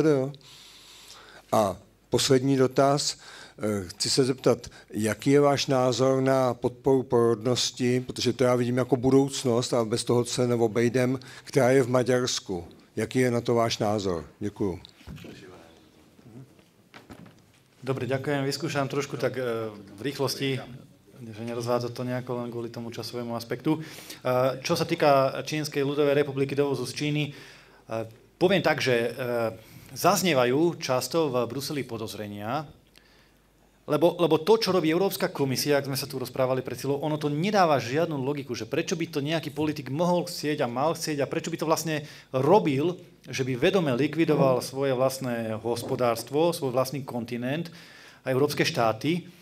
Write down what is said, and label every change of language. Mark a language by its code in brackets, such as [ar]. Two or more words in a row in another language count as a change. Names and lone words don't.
[cs] A poslední dotaz. Chci se zeptat, jaký je váš názor na podporu porodnosti, protože to já vidím jako budoucnost a bez toho se neobejdem, která je v Maďarsku. Jaký je na to váš názor? Děkuju. [sk] Dobre, ďakujem. Vyskúšam trošku tak v rýchlosti, že nerozvádzať to nejako len kvôli tomu časovému aspektu. Čo sa týka Čínskej ľudovej republiky, dovozu z Číny, poviem tak, že zaznievajú často v Bruseli podozrenia, lebo to, čo robí Európska komisia, ak sme sa tu rozprávali pred chvíľou, ono to nedáva žiadnu logiku, že prečo by to nejaký politik mohol chcieť a mal chcieť a prečo by to vlastne robil, že by vedome likvidoval svoje vlastné hospodárstvo, svoj vlastný kontinent a európske štáty.